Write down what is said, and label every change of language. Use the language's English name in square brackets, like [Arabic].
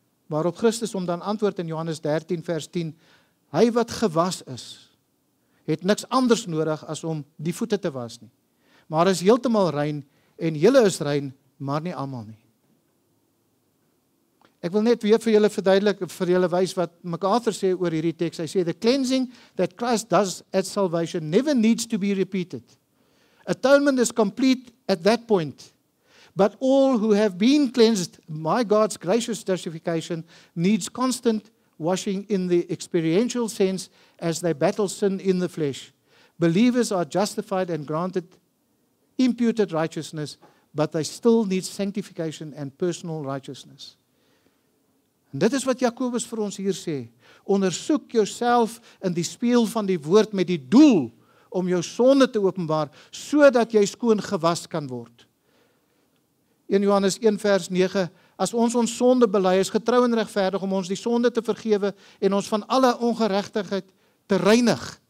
[Afrikaans] Waarop Christus hom dan antwoord in Johannes 13 vers 10, hy wat gewas is, het niks anders nodig as om die voete te was nie. Maar is heeltemal rein, en julle is rein, maar nie almal nie. Ek wil net weer vir julle verduidelik, vir julle wys wat MacArthur sê oor hierdie teks. Hy sê, [English] the cleansing that Christ does at salvation never needs to be repeated. Atonement is complete at that point. But all who have been cleansed by God's gracious justification needs constant washing in the experiential sense as they battle sin in the flesh. Believers are justified and granted imputed righteousness, but they still need sanctification and personal righteousness. [Afrikaans] En dit is wat Jakobus vir ons hier sê. Ondersoek jouself in die spieël van die woord met die doel om jou sonde te openbaar, sodat jy skoon gewas kan word. 1 Johannes 1 vers 9, as ons sonde bely, is getrou en regverdig om ons die sonde te vergewe en ons van alle ongeregtigheid te reinig.